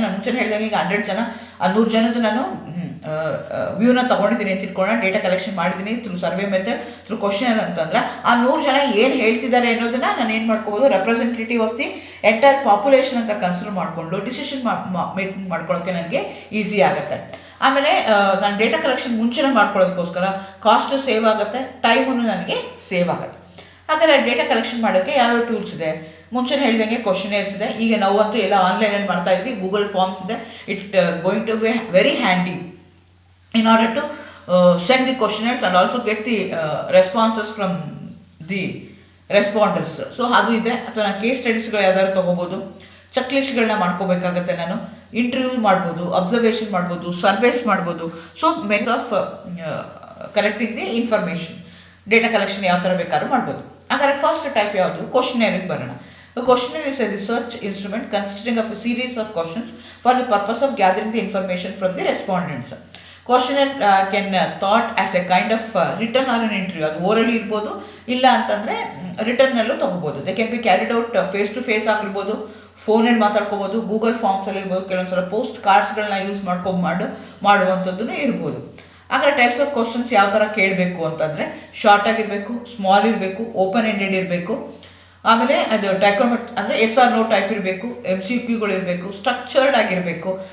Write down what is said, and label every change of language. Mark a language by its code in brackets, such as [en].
[kn] ನಾನು ಮುಂಚೆ ಹೇಳಿದಂಗೆ ಈಗ 100 ಜನ 100 ಜನದ್ದು ನಾನು ವ್ಯೂನ ತೊಗೊಂಡಿದ್ದೀನಿ ಅಂತ ಇಟ್ಕೊಳ್ಳೋಣ, ಡೇಟಾ ಕಲೆಕ್ಷನ್ ಮಾಡಿದ್ದೀನಿ through survey method, through question ಅಂತಂದ್ರೆ, ಆ 100 ಜನ ಏನು ಹೇಳ್ತಿದ್ದಾರೆ ಅನ್ನೋದನ್ನು ನಾನು ಏನು ಮಾಡ್ಕೋಬೋದು, [en] representative of the entire population [kn] ಅಂತ ಕನ್ಸಿಡರ್ ಮಾಡಿಕೊಂಡು ಡಿಸಿಷನ್ ಮೇಕಿಂಗ್ ಮಾಡ್ಕೊಳ್ಳೋಕ್ಕೆ ನನಗೆ ಈಸಿ ಆಗುತ್ತೆ. ಆಮೇಲೆ ನಾನು ಡೇಟಾ ಕಲೆಕ್ಷನ್ ಮುಂಚೆನೇ ಮಾಡ್ಕೊಳ್ಳೋದಕ್ಕೋಸ್ಕರ ಕಾಸ್ಟ್ ಸೇವ್ ಆಗುತ್ತೆ, ಟೈಮನ್ನು ನನಗೆ ಸೇವ್ ಆಗುತ್ತೆ. ಹಾಗಾದರೆ ಡೇಟಾ ಕಲೆಕ್ಷನ್ ಮಾಡೋಕ್ಕೆ ಯಾವ್ಯಾವ ಟೂಲ್ಸ್ ಇದೆ? ಮುಂಚೆ ಹೇಳಿದಂಗೆ ಕ್ವಶನೇರ್ಸ್ ಇದೆ. ಈಗ ನಾವಂತೂ ಎಲ್ಲ ಆನ್ಲೈನಲ್ಲಿ ಮಾಡ್ತಾ ಇದ್ವಿ, ಗೂಗಲ್ ಫಾರ್ಮ್ಸ್ ಇದೆ. [en] It going to be very handy in order to send the questionnaires and also get the responses from the respondents. [kn] So ಅದು ಇದೆ. ಅಥವಾ ನಾನು ಕೇಸ್ ಸ್ಟಡೀಸ್ಗಳು ಯಾವ್ದಾದ್ರು ತೊಗೋಬೋದು, ಚೆಕ್ ಲಿಸ್ಟ್ಗಳನ್ನ ಮಾಡ್ಕೋಬೇಕಾಗತ್ತೆ, ನಾನು ಇಂಟರ್ವ್ಯೂ ಮಾಡ್ಬೋದು, ಅಬ್ಸರ್ವೇಷನ್ ಮಾಡ್ಬೋದು, ಸರ್ವೇಸ್ ಮಾಡ್ಬೋದು. [en] so method of collecting the information, [kn] data collection ಯಾವ ಥರ ಬೇಕಾದ್ರೂ ಮಾಡ್ಬೋದು. ಹಾಗಾದರೆ ಫಸ್ಟ್ ಟೈಪ್ ಯಾವುದು, ಕ್ವಶನೇರಿಗೆ ಬರೋಣ. [en] The questionnaire is a research instrument consisting of a series of questions for the purpose of gathering the information from the respondents. Questionnaire can thought as a kind of written or an interview. [kn] ಅದು orally ಇರ್ಬೋದು, ಇಲ್ಲ ಅಂತಂದರೆ ರಿಟರ್ನಲ್ಲೂ ತೊಗೋಬೋದು. [en] they can be carried out face to face [kn] ಆಗಿರ್ಬೋದು, ಫೋನಲ್ಲಿ ಮಾತಾಡ್ಕೋಬೋದು, Google ಫಾರ್ಮ್ಸಲ್ಲಿ ಇರ್ಬೋದು, ಕೆಲವೊಂದು ಸಲ ಪೋಸ್ಟ್ ಕಾರ್ಡ್ಸ್ಗಳನ್ನ ಯೂಸ್ ಮಾಡುವಂಥದ್ದು ಇರ್ಬೋದು. ಹಾಗಾದ್ರೆ ಟೈಪ್ಸ್ ಆಫ್ ಕ್ವಶನ್ಸ್ ಯಾವ ಥರ ಕೇಳಬೇಕು ಅಂತಂದರೆ, ಶಾರ್ಟ್ ಆಗಿರಬೇಕು, ಸ್ಮಾಲ್ ಇರಬೇಕು, ಓಪನ್ ಎಂಡೆಡ್ ಇರಬೇಕು, ಆಮೇಲೆ ಅದು ಡೈಕ್ರೋಮೆಟ್ ಅಂದರೆ ಎಸ್ ಆರ್ ನೋ ಟೈಪ್ ಇರಬೇಕು, MCQಗಳು ಇರಬೇಕು, ಸ್ಟ್ರಕ್ಚರ್ಡ್ ಆಗಿರಬೇಕು.